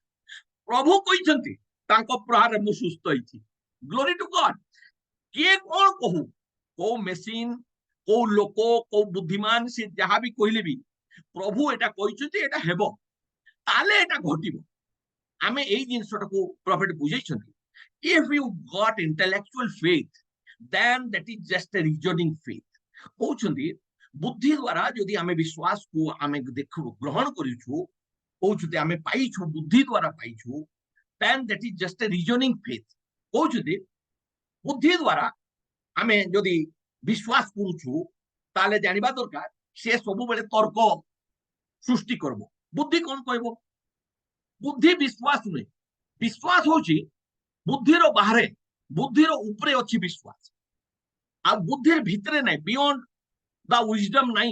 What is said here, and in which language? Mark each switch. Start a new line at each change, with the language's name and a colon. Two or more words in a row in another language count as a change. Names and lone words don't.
Odia: ପ୍ରଭୁ କହିଛନ୍ତି ତାଙ୍କ ପ୍ରହାରରେ ମୁଁ ସୁସ୍ଥ ହେଇଛି।
English: glory to God.
Odia: କିଏ କଣ କହୁ, କୋଉ ମେସିନ, କୋଉ ଲୋକ, କୋଉ ବୁଦ୍ଧିମାନ, ସେ ଯାହା ବି କହିଲେ ବି ପ୍ରଭୁ ଏଟା କହିଛନ୍ତି ଏଟା ହେବ, ତାହେଲେ ଏଟା ଘଟିବ। ଆମେ ଏଇ ଜିନିଷଟାକୁ ପ୍ରଫେଟ ବୁଝେଇଛନ୍ତି।
English: If you got intellectual faith, then that is just a reasoning faith.
Odia: କହୁଛନ୍ତି ବୁଦ୍ଧି ଦ୍ୱାରା ଯଦି ଆମେ ବିଶ୍ୱାସକୁ ଆମେ ଦେଖୁ ଗ୍ରହଣ କରିଛୁ, କହୁଛନ୍ତି ଆମେ ପାଇଛୁ ବୁଦ୍ଧି ଦ୍ୱାରା ପାଇଛୁ,
English: then that is just a reasoning faith.
Odia: କହୁଛନ୍ତି ବୁଦ୍ଧି ଦ୍ୱାରା ଆମେ ଯଦି ବିଶ୍ୱାସ କରୁଛୁ, ତାହେଲେ ଜାଣିବା ଦରକାର ସେ ସବୁବେଳେ ତର୍କ ସୃଷ୍ଟି କରିବ। ବୁଦ୍ଧି କଣ କହିବ? ବୁଦ୍ଧି ବିଶ୍ୱାସ ନୁହେଁ। ବିଶ୍ୱାସ ହଉଛି ବୁଦ୍ଧିର ବାହାରେ, ବୁଦ୍ଧିର ଉପରେ ଅଛି ବିଶ୍ୱାସ, ଆଉ ବୁଦ୍ଧିର ଭିତରେ ନାହିଁ,
English: beyond the wisdom
Odia: ନାହିଁ।